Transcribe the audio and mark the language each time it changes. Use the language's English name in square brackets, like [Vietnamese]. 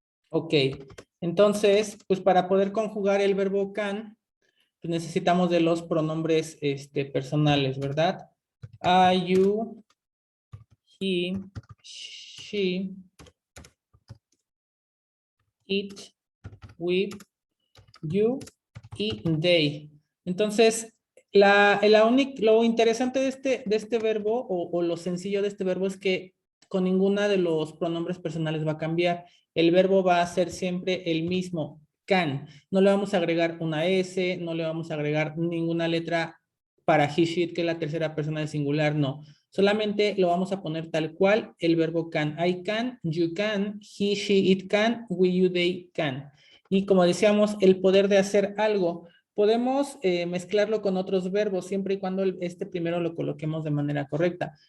[Spanish] Ok, entonces, pues para poder conjugar el verbo can, pues necesitamos de los pronombres personales, ¿verdad? [English] I, you, he, she, it, we, you y they. [Spanish] Entonces, lo interesante de este verbo o lo sencillo de este verbo es que con ninguna de los pronombres personales va a cambiar. El verbo va a ser siempre el mismo, can. No le vamos a agregar una S, no le vamos a agregar ninguna letra para he, she, it, que es la tercera persona de singular, no. Solamente lo vamos a poner tal cual el verbo can. [English] I can, you can, he, she, it can, we, you, they can. [Spanish] Y como decíamos, el poder de hacer algo. Podemos mezclarlo con otros verbos siempre y cuando este primero lo coloquemos de manera correcta.